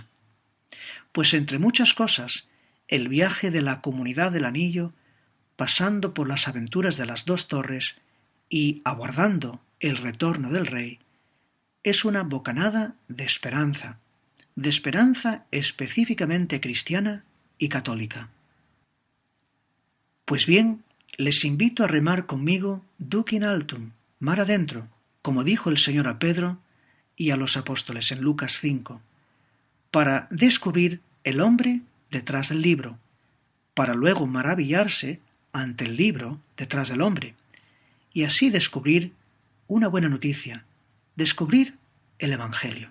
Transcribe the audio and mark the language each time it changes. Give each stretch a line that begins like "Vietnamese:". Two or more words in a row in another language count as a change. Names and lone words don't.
Spanish: Pues entre muchas cosas, el viaje de la Comunidad del Anillo, pasando por las aventuras de las dos torres y aguardando el retorno del rey, es una bocanada de esperanza específicamente cristiana y católica. Pues bien, les invito a remar conmigo
Latin: duc in altum,
Spanish: mar adentro, como dijo el Señor a Pedro y a los apóstoles en Lucas 5, para descubrir el hombre detrás del libro, para luego maravillarse ante el libro detrás del hombre, y así descubrir una buena noticia, descubrir el Evangelio.